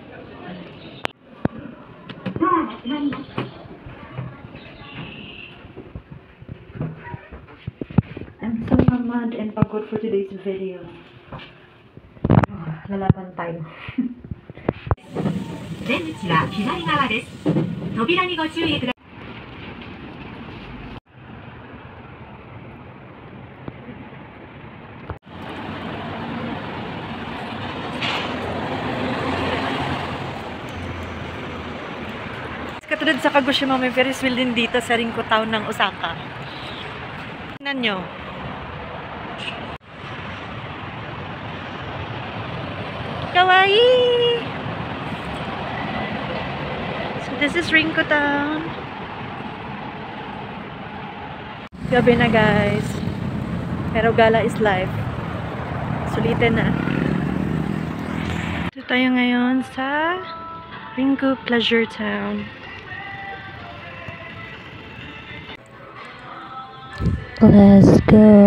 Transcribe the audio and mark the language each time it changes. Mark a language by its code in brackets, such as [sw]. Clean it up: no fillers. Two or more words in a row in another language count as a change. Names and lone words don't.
[en] I'm so tamad and pagod for today's video. [tl] Lalaban tayo. [ja] 出口は左側です。扉にご注意ください。 [tl] Katulad sa Kagoshima, may Ferris wheel din dito sa Rinku Town ng Osaka. Tingnan nyo. Kawaii! [en] So this is Rinku Town. [tl] Gabi na guys. Pero [en] gala is life. [tl] Sulitin na. Ito tayo ngayon sa Rinku Pleasure Town. [en] Let's go.